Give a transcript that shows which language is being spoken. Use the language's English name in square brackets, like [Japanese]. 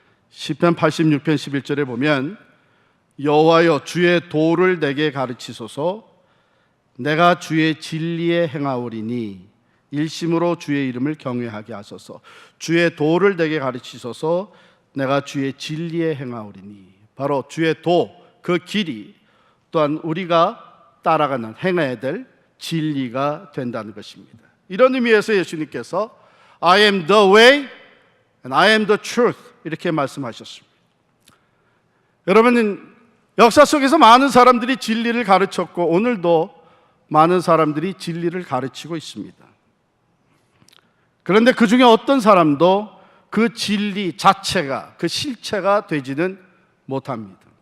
[Korean] 시편 86편 11절에 보면 여호와여 주의 도를 내게 가르치소서 내가 주의 진리에 행하오리니 일심으로 주의 이름을 경외하게 하소서. 주의 도를 내게 가르치소서 내가 주의 진리에 행하오리니. 바로 주의 도, 그 길이 또한 우리가 따라가는 행해야 될 진리가 된다는 것입니다. 이런 의미에서 예수님께서 [English] I am the way and I am the truth [Korean] 이렇게 말씀하셨습니다. 여러분, 역사 속에서 많은 사람들이 진리를 가르쳤고 오늘도 많은 사람들이 진리를 가르치고 있습니다. 그런데 그 중에 어떤 사람도 그 진리 자체가, 그 실체가 되지는 못합니다.